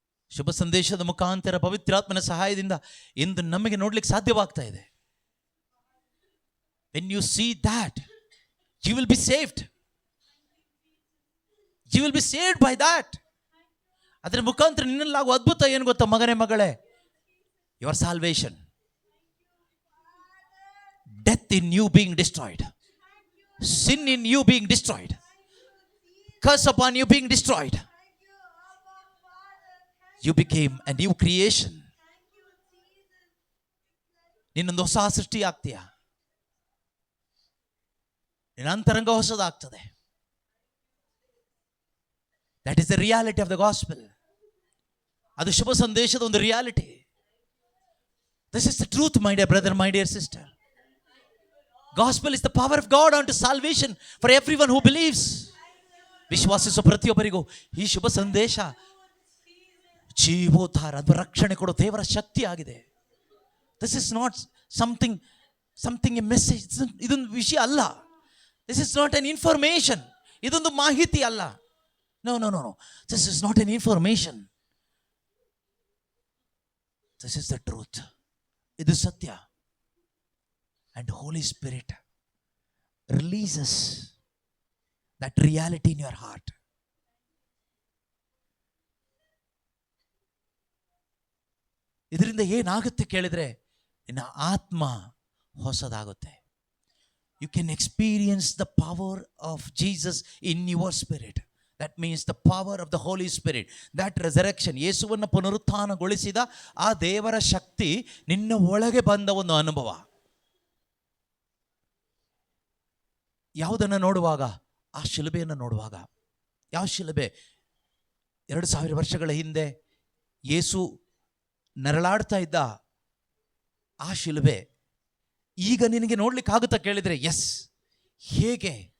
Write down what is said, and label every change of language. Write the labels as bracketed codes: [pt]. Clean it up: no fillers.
[kn] ಶುಭ ಸಂದೇಶದ ಮುಖಾಂತರ ಪವಿತ್ರಾತ್ಮನ ಸಹಾಯದಿಂದ ಇಂದು ನಮಗೆ ನೋಡ್ಲಿಕ್ಕೆ ಸಾಧ್ಯವಾಗ್ತಾ ಇದೆ. [en] When you see that, you will be saved. You will be saved by that. [kn] ಅದರ ಮುಖಾಂತರ ನಿನ್ನಲ್ಲಾಗುವ ಅದ್ಭುತ ಏನು ಗೊತ್ತಾ ಮಗನೇ, ಮಗಳೇ? [en] Your salvation. Death in you being destroyed, sin in you being destroyed, curse upon you being destroyed. You became a new creation. [kn] ನಿನ್ನೊಂದು ಹೊಸ ಸೃಷ್ಟಿ ಆಗ್ತೀಯ. ನಿನ್ನ ಅಂತರಂಗ ಹೊಸದಾಗ್ತದೆ. [en] That is the reality of the gospel. [kn] ಅದು ಶುಭ ಸಂದೇಶದ ಒಂದು reality. [en] This is the truth, my dear brother, my dear sister. Gospel is the power of God unto salvation for everyone who believes. [kn] ವಿಶ್ವಾಸಿಸುವ ಪ್ರತಿಯೊಬ್ಬರಿಗೂ ಈ ಶುಭ ಸಂದೇಶ ಜೀವೋದ್ಧಾರ, ಅದು ರಕ್ಷಣೆ ಕೊಡೋ ದೇವರ ಶಕ್ತಿ ಆಗಿದೆ. [en] This is not something a message. [kn] ಇದೊಂದು ವಿಷಯ ಅಲ್ಲ. [en] This is not an information. [kn] ಇದೊಂದು ಮಾಹಿತಿ ಅಲ್ಲ. [en] No no no no this is not an information. This is the truth. [kn] ಇದು ಸತ್ಯ. [en] And Holy Spirit releases that reality in your heart. [kn] ಇದರಿಂದ ಏನಾಗುತ್ತೆ ಕೇಳಿದ್ರೆ, ನಿನ್ನ ಆತ್ಮ ಹೊಸದಾಗುತ್ತೆ. [en] You can experience the power of Jesus in your spirit. That means the power of the Holy Spirit. That resurrection, [kn] ಯೇಸುವನ್ನು ಪುನರುತ್ಥಾನಗೊಳಿಸಿದ ಆ ದೇವರ ಶಕ್ತಿ ನಿನ್ನ ಒಳಗೆ ಬಂದ ಒಂದು ಅನುಭವ. ಯಾವುದನ್ನು ನೋಡುವಾಗ? ಆ ಶಿಲುಬೆಯನ್ನು ನೋಡುವಾಗ. ಯಾವ ಶಿಲುಬೆ? 2000 ವರ್ಷಗಳ ಹಿಂದೆ ಯೇಸು ನರಳಾಡ್ತಾ ಇದ್ದ ಆ ಶಿಲುಬೆ ಈಗ ನಿನಗೆ ನೋಡ್ಲಿಕ್ಕೆ ಆಗುತ್ತಾ ಕೇಳಿದರೆ, ಎಸ್. ಹೇಗೆ?